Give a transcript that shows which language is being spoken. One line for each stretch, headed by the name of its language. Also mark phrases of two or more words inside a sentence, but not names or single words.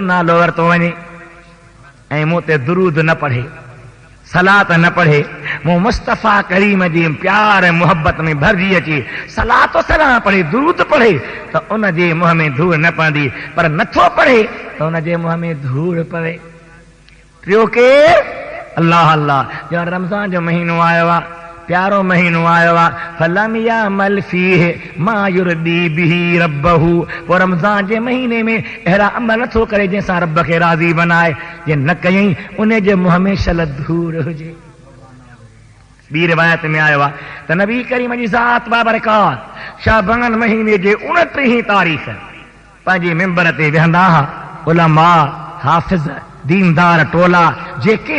Sindhi: नालो वरितो वञे ऐं मूं ते दुरूद न पढ़े सलात न पढ़े मूं मुस्तफ़ा करीम जी प्यार ऐं मुहबत में भरिजी अचे सलात सलाह पढ़े दुरूद पढ़े त उन जे मुंहं में धूड़ न पवंदी पर नथो पढ़े त उन जे मुंहं में धूड़ पवे टियों केरु अल्लाह अल्लाह ॼण रमज़ान जो महीनो आयो आहे प्यारो महीनो आयो आहे
Arabic: فلم يعمل فيه ما يرضي به ربه
Sindhi: पोइ रमज़ान जे महीने में अहिड़ा अमल नथो करे जंहिंसां रब खे राज़ी बनाए जे न कयईं उन जे मुंहं में शल धूड़ हुजे ॿी रिवायत में आयो आहे त नबी करीम जी ज़ात बाबरकात शाबान महीने जे 29 तारीख़ पंहिंजे मिंबर ते वेहंदा हुआ उलमा हाफ़िज़ दीनदार टोला जेके